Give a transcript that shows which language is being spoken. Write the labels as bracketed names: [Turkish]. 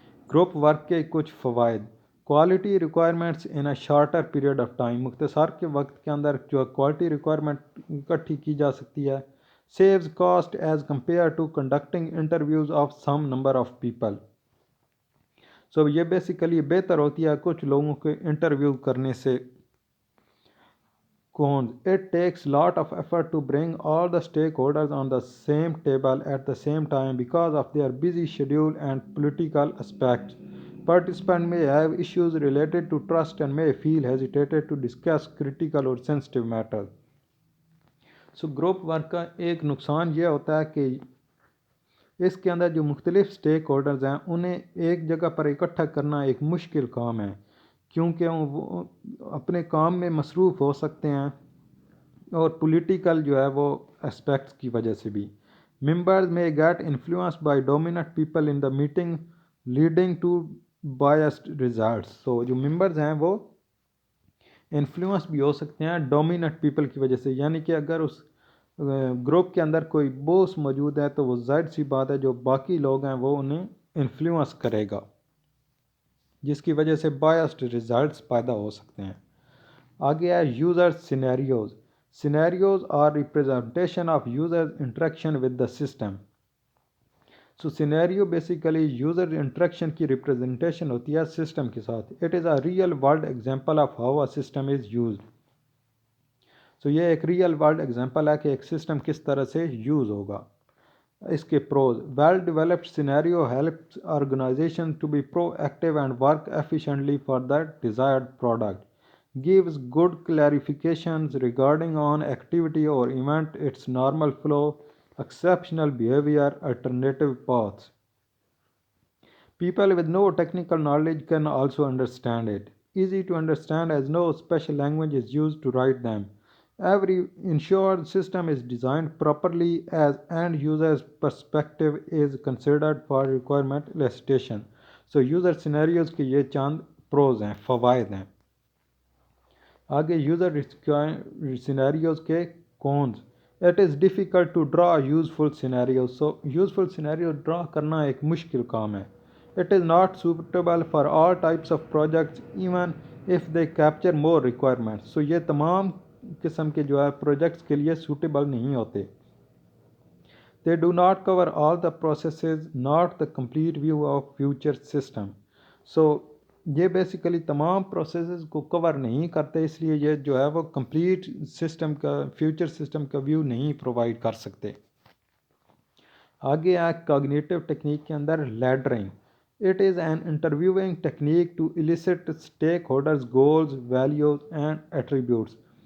[Urdu] Group work کے کچھ فوائد: [English] quality requirements in a shorter period of time, [Urdu] مختصر کے وقت کے اندر جو کوالٹی ریکوائرمنٹ اکٹھی کی جا سکتی ہے۔ [English] Saves cost as compared to conducting interviews of some number of people. [Urdu] سو یہ بیسیکلی بہتر ہوتی ہے کچھ لوگوں کے انٹرویو کرنے سے۔ [English] Cons: It takes lot of effort to bring all the stakeholders on the same table at the same time because of their busy schedule and political aspects. Participants may have issues related to trust and may feel hesitated to discuss critical or sensitive matters. [Urdu] So group work کا ایک نقصان یہ ہوتا ہے کہ اس کے اندر جو مختلف اسٹیک ہولڈرز ہیں انہیں ایک جگہ پر اکٹھا کرنا ایک مشکل کام ہے، کیونکہ وہ اپنے کام میں مصروف ہو سکتے ہیں اور پولیٹیکل جو ہے وہ اسپیکٹس کی وجہ سے بھی. [English] Members میں get influenced by dominant people in the meeting leading to biased results. [Urdu] تو جو ممبرز ہیں وہ انفلوئنس بھی ہو سکتے ہیں ڈومیننٹ پیپل کی وجہ سے، یعنی کہ اگر اس گروپ کے اندر کوئی بوس موجود ہے تو وہ ظاہر سی بات ہے جو باقی لوگ ہیں وہ انہیں انفلوئنس کرے گا، جس کی وجہ سے بائسڈ ریزلٹس پیدا ہو سکتے ہیں. آگے ہے [English] User scenarios. Scenarios are representation of user interaction with the system. [Urdu] So scenario basically user interaction کی ریپرزنٹیشن ہوتی ہے سسٹم کے ساتھ. [English] It is a real world example of how a system is used. [Urdu] سو یہ ایک ریئل ورلڈ ایگزامپل ہے کہ ایک سسٹم کس طرح سے یوز ہوگا. اس کے pros: [English] Well developed scenario helps organisation to be proactive and work efficiently for the desired product. Gives good clarifications regarding on activity or event, its normal flow, exceptional behavior, alternative paths. People with no technical knowledge can also understand it. Easy to understand as no special language is used to write them. Every ensured system is designed properly as end user's perspective is considered for requirement elicitation. So user scenarios [Urdu] کے یہ چند pros ہیں، فوائد ہیں. آگے user scenarios کے cons. [English] It is difficult to draw useful scenarios. [Urdu] So useful scenario ڈرا کرنا ایک مشکل کام ہے. [English] It is not suitable for all types of projects even if they capture more requirements. [Urdu] سو یہ تمام قسم کے جو ہے پروجیکٹس کے لیے سوٹیبل نہیں ہوتے. [English] They do not cover all the processes, not the complete view of future system. [Urdu] سو یہ بیسیکلی تمام پروسیسز کو کور نہیں کرتے، اس لیے یہ جو ہے وہ کمپلیٹ سسٹم کا فیوچر سسٹم کا ویو نہیں پرووائڈ کر سکتے. آگے ہے کاگنیٹو ٹیکنیک کے اندر لیڈرنگ. [English] It is an interviewing technique to elicit stakeholders goals, values and attributes.